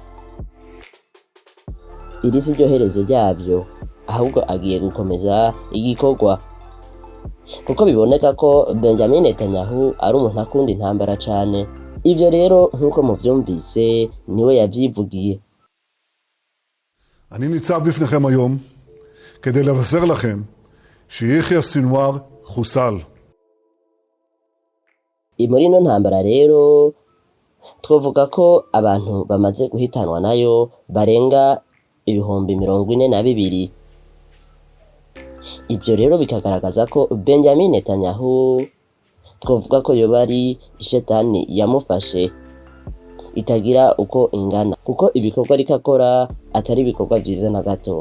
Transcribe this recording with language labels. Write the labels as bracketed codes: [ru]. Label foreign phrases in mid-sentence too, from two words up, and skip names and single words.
[rn] Iri si ryo herezo ryavyo, ahubwo agiye gukomeza igikorwa. Kuko biboneka ko Benjamin Netanyahu ari umuntu akunda intambara cane. Ivyo rero nk'uko muvyumvise niwe yavyivugiye. [he] אני ניצב בפניכם היום כדי לבשר לכם שיחיא סינואר חוסל. [rn] Muri ino ntambara rero twovuga ko abantu bamaze guhitanwa nayo barenga 42,000. Ibyo rero bikagaragaza ko Benjamin Netanyahu twovuga ko yoba ari ishetani yamufashe itagira uko ingana, kuko ibikorwa rikakora atari ibikorwa byiza na gato.